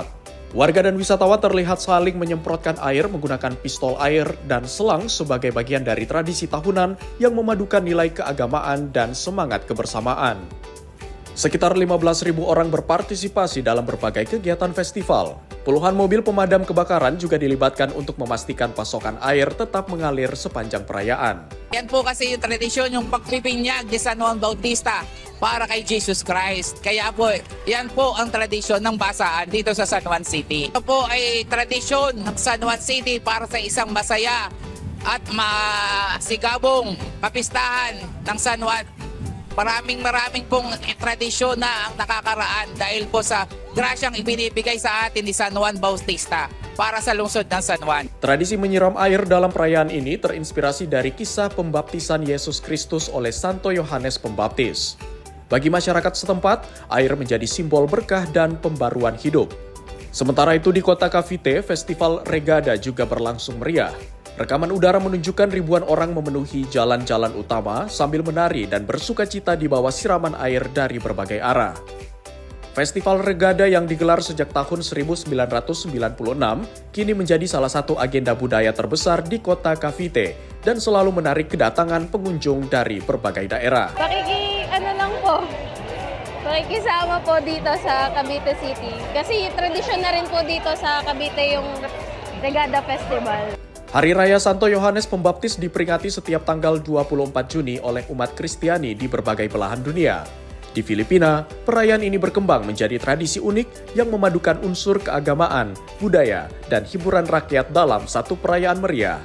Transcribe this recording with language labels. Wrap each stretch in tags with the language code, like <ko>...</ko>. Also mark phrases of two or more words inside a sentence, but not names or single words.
<id>Warga dan wisatawan terlihat saling menyemprotkan air menggunakan pistol air dan selang sebagai bagian dari tradisi tahunan yang memadukan nilai keagamaan dan semangat kebersamaan. Sekitar 15.000 orang berpartisipasi dalam berbagai kegiatan festival. Puluhan mobil pemadam kebakaran juga dilibatkan untuk memastikan pasokan air tetap mengalir sepanjang perayaan.</id> <tl>Yan po kasi yung tradisyon, yung pagpipinyag ni San Juan Bautista para kay Jesus Christ. Kaya po, yan po ang tradisyon ng basaan dito sa San Juan City. Ito po ay tradisyon ng San Juan City para sa isang masaya at masigabong kapistahan ng San Juan. Maraming pong tradisyon na ang nakakaraan dahil po sa grasyang ibinibigay sa atin ni San Juan Bautista para sa lungsod ng San Juan.</tl> <id>Tradisi menyiram air dalam perayaan ini terinspirasi dari kisah pembaptisan Yesus Kristus oleh Santo Yohanes Pembaptis. Bagi masyarakat setempat, air menjadi simbol berkah dan pembaruan hidup. Sementara itu di kota Cavite, Festival Regada juga berlangsung meriah. Rekaman udara menunjukkan ribuan orang memenuhi jalan-jalan utama sambil menari dan bersukacita di bawah siraman air dari berbagai arah. Festival Regada yang digelar sejak tahun 1996 kini menjadi salah satu agenda budaya terbesar di kota Cavite dan selalu menarik kedatangan pengunjung dari berbagai daerah.</id> <tl>Pakikisama po dito sa Cavite City. Kasi tradisyon na rin po dito sa Cavite yung Regada Festival.</tl> <id>Hari Raya Santo Yohanes Pembaptis diperingati setiap tanggal 24 Juni oleh umat Kristiani di berbagai belahan dunia. Di Filipina, perayaan ini berkembang menjadi tradisi unik yang memadukan unsur keagamaan, budaya, dan hiburan rakyat dalam satu perayaan meriah.</id>